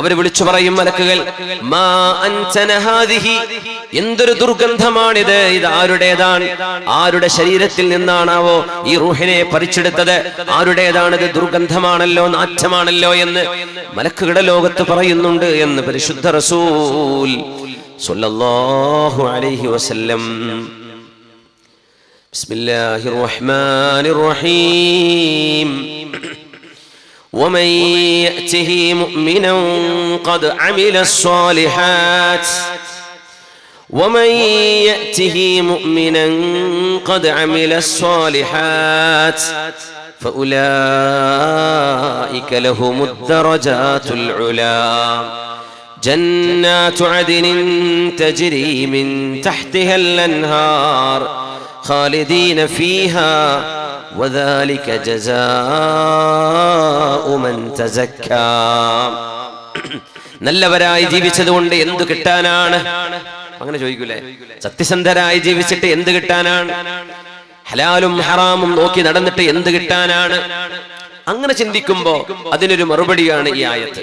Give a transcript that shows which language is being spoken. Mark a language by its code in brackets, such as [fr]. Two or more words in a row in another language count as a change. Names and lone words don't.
[ml] അവർ വിളിച്ചു പറയും മലക്കുകൾ, [ar] ما أنتن هذه, [ml] എന്തൊരു ദുർഗന്ധമാണിത്, ഇത് ആരുടേതാണ്, ആരുടെ ശരീരത്തിൽ നിന്നാണാവോ ഈ റൂഹിനെ പറിച്ചെടുത്തത്, ആരുടേതാണിത്, ദുർഗന്ധമാണല്ലോ, നാറ്റമാണല്ലോ എന്ന് മലക്കുകളുടെ ലോകത്ത് പറയുന്നുണ്ട് എന്ന് പരിശുദ്ധ റസൂൽ [ar] صلى الله عليه وسلم. بسم الله الرحمن الرحيم. ومن يأته مؤمنا قد عمل الصالحات ومن يأته مؤمنا قد عمل الصالحات فأولئك لهم الدرجات العلى جنات عدن تجري من تحتها الأنهار خالدين فيها وذلك جزاء من تزكى. [ml] നല്ലവരായി ജീവിച്ചതുകൊണ്ട് എന്തു കിട്ടാനാണ്? അങ്ങനെ ചോദിക്കൂലേ? സത്യസന്ധരായി ജീവിച്ചിട്ട് എന്ത് കിട്ടാനാണ്? ഹലാലും ഹറാമും നോക്കി നടന്നിട്ട് എന്ത് കിട്ടാനാണ്? അങ്ങനെ ചിന്തിക്കുമ്പോ അതിനൊരു മറുപടിയാണ് ഈ ആയത്ത്.